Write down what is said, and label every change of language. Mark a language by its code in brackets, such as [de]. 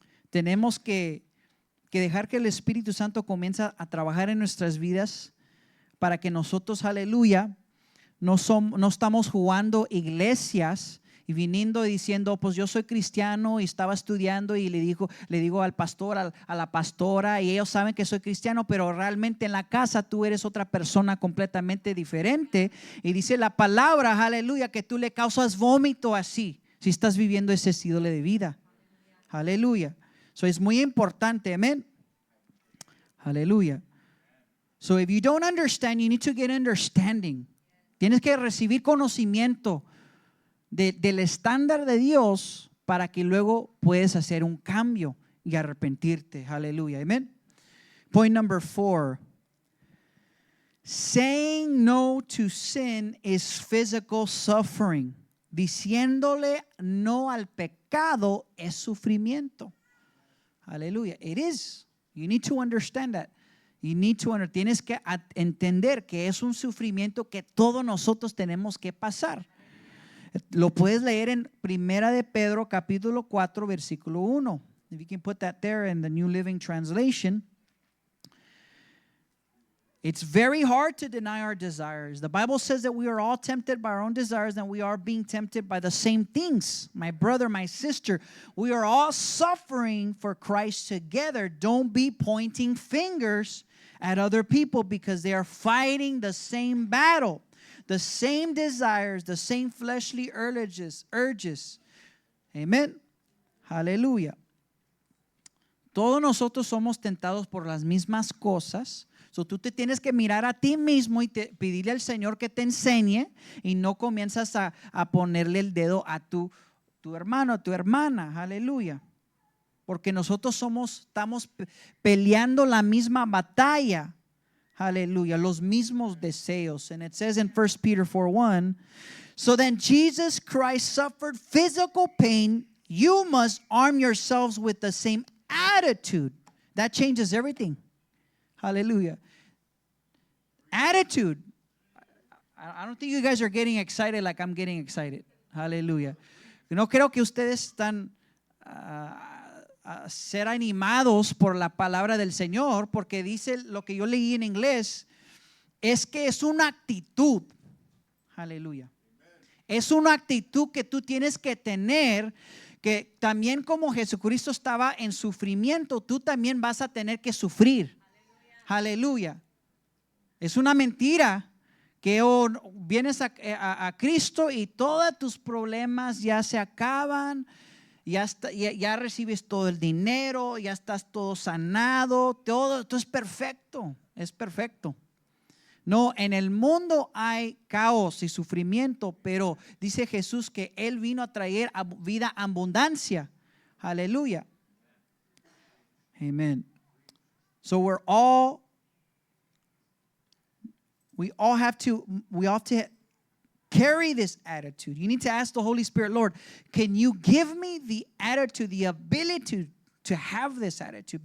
[es] Tenemos que dejar que el Espíritu Santo comience a trabajar en nuestras vidas para que nosotros, aleluya, no estamos jugando iglesias y viniendo y diciendo, pues yo soy cristiano y estaba estudiando y le digo al pastor, a la pastora, y ellos saben que soy cristiano, pero realmente en la casa tú eres otra persona completamente diferente. Y dice la palabra, aleluya, que tú le causas vómito así, si estás viviendo ese estilo de vida. Aleluya. So es muy importante, amén. Aleluya. [en] So if you don't understand, you need to get understanding. [es] Tienes que recibir conocimiento del estándar de Dios para que luego puedas hacer un cambio y arrepentirte. [en] Aleluya. Amén. Point number 4. Saying no to sin is physical suffering. [es] Diciéndole no al pecado es sufrimiento. [en] Aleluya. It is. You need to understand that. [es] Tienes que entender que es un sufrimiento que todos nosotros tenemos que pasar. Lo puedes leer en Primera de Pedro capítulo 4 versículo 1. [en] If you can put that there in the New Living Translation. It's very hard to deny our desires. The Bible says that we are all tempted by our own desires, and we are being tempted by the same things. My brother, my sister, we are all suffering for Christ together. Don't be pointing fingers at other people, because they are fighting the same battle, the same desires, the same fleshly urges. Amen. Hallelujah. [es] Todos nosotros somos tentados por las mismas cosas. So, tú te tienes que mirar a ti mismo y pedirle al Señor que te enseñe, y no comienzas a ponerle el dedo a tu hermano, a tu hermana. Aleluya. Porque nosotros estamos peleando la misma batalla. Aleluya. Los mismos deseos. [en] And it says in 1 Peter 4:1, so then Jesus Christ suffered physical pain. You must arm yourselves with the same attitude. That changes everything. Hallelujah. Attitude. I don't think you guys are getting excited like I'm getting excited. Hallelujah. [es] No creo que ustedes están a ser animados por la palabra del Señor, porque dice lo que yo leí en inglés, es que es una actitud. Aleluya. Es una actitud que tú tienes que tener, que también como Jesucristo estaba en sufrimiento, tú también vas a tener que sufrir. Aleluya. Es una mentira que vienes a Cristo y todos tus problemas ya se acaban, ya recibes todo el dinero, ya estás todo sanado, todo es perfecto, es perfecto. No, en el mundo hay caos y sufrimiento, pero dice Jesús que Él vino a traer vida abundancia. Aleluya. Amen. [en] So we all have to carry this attitude. You need to ask the Holy Spirit, Lord, can you give me the attitude, the ability to have this attitude?